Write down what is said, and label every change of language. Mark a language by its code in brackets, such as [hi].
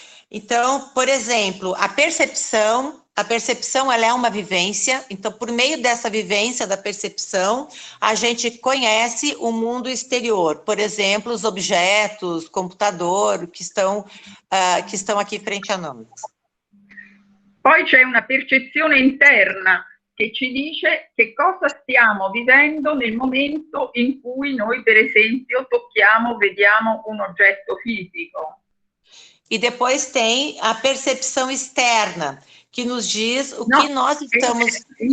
[pt] Então, por exemplo, a percepção ela é uma vivência, então por meio dessa vivência da percepção, a gente conhece o mundo exterior, por exemplo, os objetos, computador, que estão aqui frente a nós. [it] Poi c'è una percezione interna che ci dice che cosa stiamo vivendo nel momento in cui noi, per esempio, tocchiamo, vediamo un oggetto fisico. [pt] E depois tem a percepção externa, que nos diz o que nós estamos...